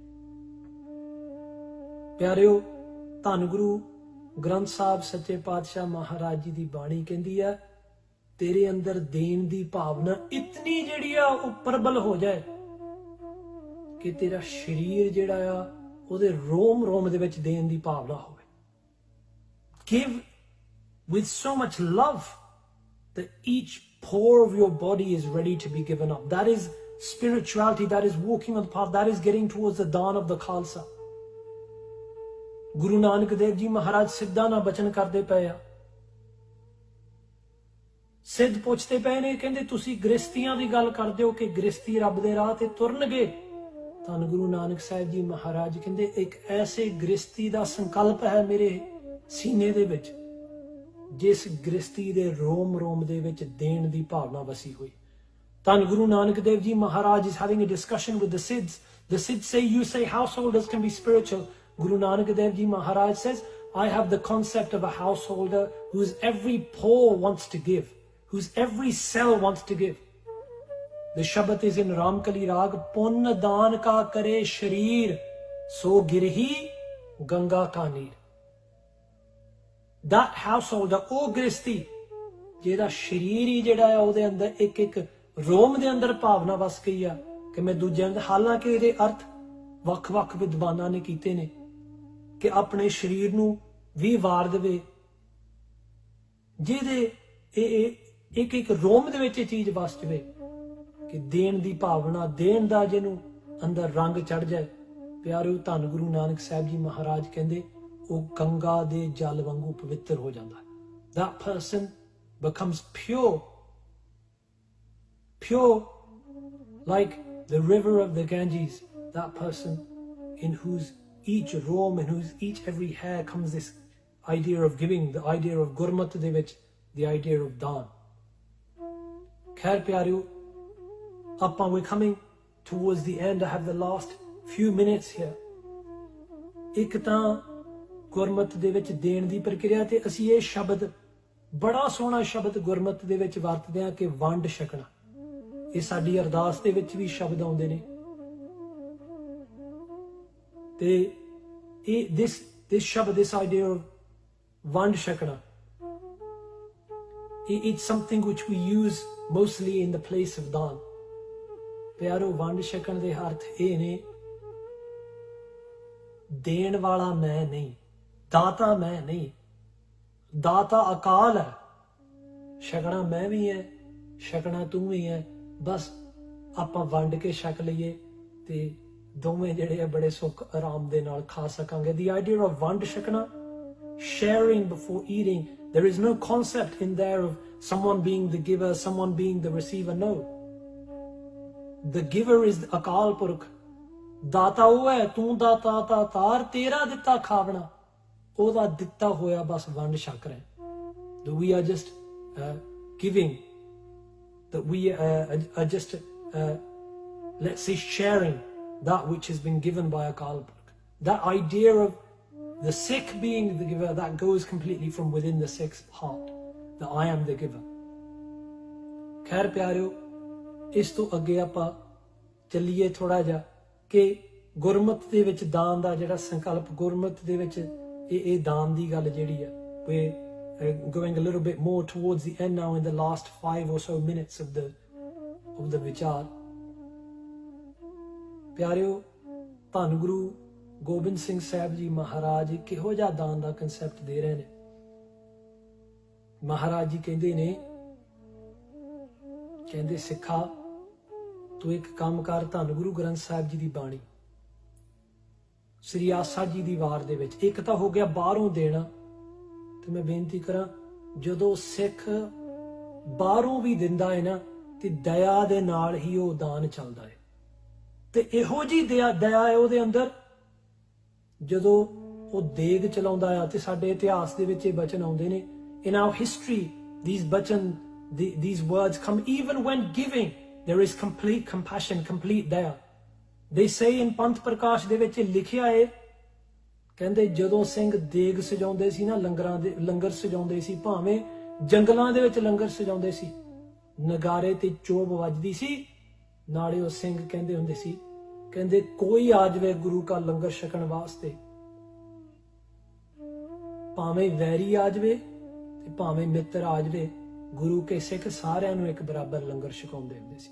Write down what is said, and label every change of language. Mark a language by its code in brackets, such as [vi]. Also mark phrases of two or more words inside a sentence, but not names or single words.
[pa] ਪਿਆਰਿਓ, ਧੰਨ ਗੁਰੂ ਗ੍ਰੰਥ ਸਾਹਿਬ ਸੱਚੇ ਪਾਤਸ਼ਾਹ ਮਹਾਰਾਜ ਜੀ ਦੀ ਬਾਣੀ ਕਹਿੰਦੀ ਆ, ਤੇਰੇ ਅੰਦਰ ਦੇਣ ਦੀ ਭਾਵਨਾ ਇਤਨੀ ਜਿਹੜੀ ਆ ਉਹ ਪ੍ਰਬਲ ਹੋ ਜਾਏ ਕਿ ਤੇਰਾ ਸਰੀਰ ਜਿਹੜਾ ਆ ਉਹਦੇ ਰੋਮ ਦੇ ਵਿੱਚ ਦੇਣ ਦੀ ਭਾਵਨਾ ਹੋਵੇ। [en] Give with so much love that each pore of your body is ready to be given up. That is spirituality. That is walking on the path. That is getting towards the dawn of the Khalsa. [pa] ਗੁਰੂ ਨਾਨਕ ਦੇਵ ਜੀ ਮਹਾਰਾਜ ਸਿੱਧਾ ਨਾ ਬਚਨ ਕਰਦੇ ਪਏ ਆ। ਸਿੱਧ ਪੁੱਛਦੇ ਪਏ ਨੇ, ਕਹਿੰਦੇ ਤੁਸੀਂ ਗ੍ਰਸਤੀਆਂ ਦੀ ਗੱਲ ਕਰਦੇ ਹੋ ਕਿ ਗ੍ਰਸਤੀ ਰੱਬ ਦੇ ਰਾਹ ਤੇ ਤੁਰਨਗੇ। ਧੰਨ ਗੁਰੂ ਨਾਨਕ ਸਾਹਿਬ ਜੀ ਮਹਾਰਾਜ ਕਹਿੰਦੇ ਇੱਕ ਐਸੇ ਗ੍ਰਸਤੀ ਦਾ ਸੰਕਲਪ ਹੈ ਮੇਰੇ ਸੀਨੇ ਦੇ ਵਿੱਚ, ਜਿਸ ਗ੍ਰਸਤੀ ਦੇ ਰੋਮ ਦੇ ਵਿੱਚ ਦੇਣ ਦੀ ਭਾਵਨਾ ਵਸੀ ਹੋਈ। [en] ਧੰਨ ਗੁਰੂ ਨਾਨਕ ਦੇਵ ਜੀ ਮਹਾਰਾਜ is having a discussion with the Siddhs. The Siddhs say, you say householders can be spiritual, Guru Nanak Dev Ji Maharaj says, I have the concept of a householder whose every pore wants to give, whose every cell wants to give. The Shabad is in Ramkali Rag, [pa] ਪੁੰਨ ਦਾਨ ਕਾ ਕਰੇ ਸਰੀਰ, ਸੋ ਗਿਰਹੀ ਗੰਗਾ ਕਾ ਨੀਰ. [en] That householder, [pa] oh Gristi, ਜਿਹਦਾ ਸ਼ਰੀਰ ਹੀ ਜਿਹੜਾ ਆ ਉਹਦੇ ਅੰਦਰ ਇੱਕ ਇੱਕ ਰੋਮ ਦੇ ਅੰਦਰ ਭਾਵਨਾ ਵਸ ਗਈ ਆ ਕਿ ਮੈਂ ਦੂਜਿਆਂ ਦੇ, ਹਾਲਾਂਕਿ ਇਹਦੇ ਅਰਥ ਵੱਖ-ਵੱਖ ਵਿਦਵਾਨਾਂ ਨੇ ਕੀਤੇ ਨੇ ਕਿ ਆਪਣੇ ਸ਼ਰੀਰ ਨੂੰ ਵੀ ਵਾਰ ਦੇਵੇ, ਜਿਹਦੇ ਇਹ ਇੱਕ ਇੱਕ ਰੋਮ ਦੇ ਵਿੱਚ ਇਹ ਚੀਜ਼ ਵਸ ਜਾਵੇ ਕਿ ਦੇਣ ਦੀ ਭਾਵਨਾ, ਦੇਣ ਦਾ ਜਿਹਨੂੰ ਅੰਦਰ ਰੰਗ ਚੜ ਜਾਏ। ਪਿਆਰਿਓ, ਧੰਨ ਗੁਰੂ ਨਾਨਕ ਸਾਹਿਬ ਜੀ ਮਹਾਰਾਜ ਕਹਿੰਦੇ ਉਹ ਗੰਗਾ ਦੇ ਜਲ ਵਾਂਗੂ ਪਵਿੱਤਰ ਹੋ ਜਾਂਦਾ ਹੈ। [en] That person becomes pure like the river of the Ganges. That person in whose each rome, in whose each every hair comes this idea of giving, the idea of [pa] ਗੁਰਮਤ ਦੇ ਵਿੱਚ, [en] the idea of daan. [pa] ਖੈਰ ਪਿਆਰਿਓ, [en] we're coming towards the end. I have the last few minutes here. [pa] ਇੱਕ ਤਾਂ ਗੁਰਮਤ ਦੇ ਵਿੱਚ ਦੇਣ ਦੀ ਪ੍ਰਕਿਰਿਆ, ਤੇ ਅਸੀਂ ਇਹ ਸ਼ਬਦ, ਬੜਾ ਸੋਹਣਾ ਸ਼ਬਦ ਗੁਰਮਤ ਦੇ ਵਿੱਚ ਵਰਤਦੇ ਹਾਂ ਕਿ ਵੰਡ ਛਕਣਾ। ਇਹ ਸਾਡੀ ਅਰਦਾਸ ਦੇ ਵਿੱਚ ਵੀ ਸ਼ਬਦ ਆਉਂਦੇ ਨੇ, ਤੇ ਇਹ this ਸ਼ਬਦ, [en] this idea of [pa] ਵੰਡ ਛਕਣਾ, [en] it's something which we use mostly in the place of ਦਾਨ। [pa] ਪਿਆਰੋ, ਵੰਡ ਛਕਣ ਦੇ ਅਰਥ ਇਹ ਨੇ, ਦੇਣ ਵਾਲਾ ਮੈਂ ਨਹੀਂ, ਦਾਤਾ ਮੈਂ ਨਹੀਂ, ਦਾਤਾ ਅਕਾਲ ਹੈ, ਛਕਣਾ ਮੈਂ ਵੀ ਹੈ, ਛਕਣਾ ਤੂੰ ਵੀ ਹੈ, ਬਸ ਆਪਾਂ ਵੰਡ ਕੇ ਛਕ ਲਈਏ ਤੇ ਦੋਵੇਂ ਜਿਹੜੇ ਆ ਬੜੇ ਸੁੱਖ ਆਰਾਮ ਦੇ ਨਾਲ ਖਾ ਸਕਾਂਗੇ। [en] The idea of [pa] ਵੰਡ ਛਕਣਾ, [en] sharing before eating, there is no concept in there of someone being the giver, someone being the receiver. No, the giver is [pa] ਅਕਾਲ ਪੁਰਖ, ਦਾਤਾ ਉਹ ਹੈ, ਤੂੰ ਦਾਤਾ ਤਾਰ, ਤੇਰਾ ਦਿੱਤਾ ਖਾਵਣਾ, ਉਹਦਾ ਦਿੱਤਾ ਹੋਇਆ ਬਸ ਵੰਡ ਛਕ ਰਹੇ। [en] That we are just giving, that we are just let's say sharing that which has been given by Akal Purkh. That idea of the Sikh being the giver, that goes completely from within the Sikh's heart, that I am the giver. [pa] ਖੈਰ ਪਿਆਰਿਓ, ਇਸ ਤੋਂ ਅੱਗੇ ਆਪਾਂ ਚੱਲੀਏ ਥੋੜਾ ਜਿਹਾ ਕਿ ਗੁਰਮਤ ਦੇ ਵਿੱਚ ਦਾਨ ਦਾ ਜਿਹੜਾ ਸੰਕਲਪ, ਗੁਰਮਤ ਦੇ ਵਿੱਚ ਇਹ ਦਾਨ ਦੀ ਗੱਲ ਜਿਹੜੀ ਆ, [en] we're going a little bit more towards the end now, in the last 5 or so minutes of the ਵਿਚਾਰ। [pa] ਪਿਆਰਿਓ, ਧੰਨ ਗੁਰੂ ਗੋਬਿੰਦ ਸਿੰਘ ਸਾਹਿਬ ਜੀ ਮਹਾਰਾਜ ਕਿਹੋ ਜਿਹਾ ਦਾਨ ਦਾ ਕਨਸੈਪਟ ਦੇ ਰਹੇ ਨੇ। ਮਹਾਰਾਜ ਜੀ ਕਹਿੰਦੇ ਨੇ, ਕਹਿੰਦੇ ਸਿੱਖਾ, ਤੂੰ ਇੱਕ ਕੰਮ ਕਰ, ਧੰਨ ਗੁਰੂ ਗ੍ਰੰਥ ਸਾਹਿਬ ਜੀ ਦੀ ਬਾਣੀ, ਸ੍ਰੀ ਆਸਾ ਜੀ ਦੀ ਵਾਰ ਦੇ ਵਿੱਚ, ਇੱਕ ਤਾਂ ਹੋ ਗਿਆ ਬਾਹਰੋਂ ਦੇਣਾ, ਤੇ ਮੈਂ ਬੇਨਤੀ ਕਰਾਂ, ਜਦੋਂ ਸਿੱਖ ਬਾਹਰੋਂ ਵੀ ਦਿੰਦਾ ਹੈ ਨਾ, ਤੇ ਦਇਆ ਦੇ ਨਾਲ ਹੀ ਉਹ ਦਾਨ ਚੱਲਦਾ ਹੈ, ਤੇ ਇਹੋ ਜੀ ਦਇਆ ਹੈ ਉਹਦੇ ਅੰਦਰ। ਜਦੋਂ ਉਹ ਦੇਗ ਚਲਾਉਂਦਾ ਆ, ਤੇ ਸਾਡੇ ਇਤਿਹਾਸ ਦੇ ਵਿੱਚ ਇਹ ਬਚਨ ਆਉਂਦੇ ਨੇ, [en] in our history these words come, even when giving there is complete compassion, complete daya. They say in [pa] ਪੰਥ ਪ੍ਰਕਾਸ਼ ਦੇ ਵਿੱਚ ਲਿਖਿਆ ਹੈ, ਕਹਿੰਦੇ ਜਦੋਂ ਸਿੰਘ ਦੇਗ ਸਜਾਉਂਦੇ ਸੀ ਨਾ, ਲੰਗਰ ਸਜਾਉਂਦੇ ਸੀ, ਭਾਵੇਂ ਜੰਗਲਾਂ ਦੇ ਵਿੱਚ ਲੰਗਰ ਸਜਾਉਂਦੇ ਸੀ, ਨਗਾਰੇ ਤੇ ਚੋਬ ਵੱਜਦੀ ਸੀ, ਨਾਲੇ ਉਹ ਸਿੰਘ ਕਹਿੰਦੇ ਹੁੰਦੇ ਸੀ, ਕਹਿੰਦੇ ਕੋਈ ਆ ਜਾਵੇ ਗੁਰੂ ਕਾ ਲੰਗਰ ਛਕਣ ਵਾਸਤੇ, ਭਾਵੇਂ ਵੈਰੀ ਆ ਜਾਵੇ ਤੇ ਭਾਵੇਂ ਮਿੱਤਰ ਆ ਜਾਵੇ, ਗੁਰੂ ਕੇ ਸਿੱਖ ਸਾਰਿਆਂ ਨੂੰ ਇੱਕ ਬਰਾਬਰ ਲੰਗਰ ਛਕਾਉਂਦੇ ਹੁੰਦੇ ਸੀ।